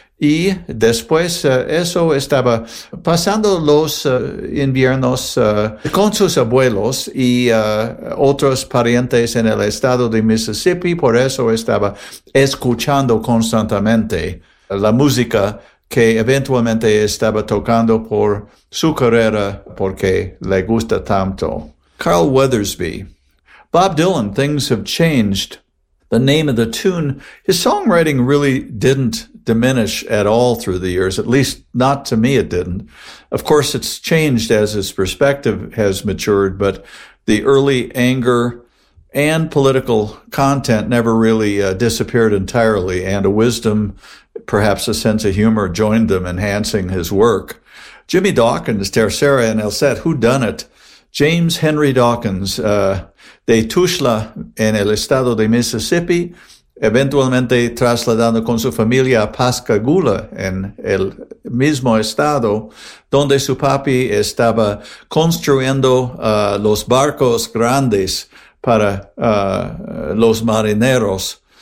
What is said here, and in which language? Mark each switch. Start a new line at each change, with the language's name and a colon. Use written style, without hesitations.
Spanish: Y después eso estaba pasando los inviernos con sus abuelos y otros parientes en el estado de Mississippi. Por eso estaba escuchando constantemente la música que eventualmente estaba tocando por su carrera porque le gusta tanto.
English: Carl Weathersby. Bob Dylan, Things Have Changed. The name of the tune, his songwriting really didn't diminish at all through the years, at least not to me it didn't. Of course, it's changed as his perspective has matured, but the early anger and political content never really disappeared entirely, and a wisdom, perhaps a sense of humor, joined them, enhancing his work.
Spanish: Jimmy Dawkins, Tercera en el Set, Who Done It? James Henry Dawkins, de Tuxtla, en el estado de Mississippi, eventualmente trasladando con su familia a Pascagoula, en el mismo estado, donde su papi estaba construyendo los barcos grandes para los marineros.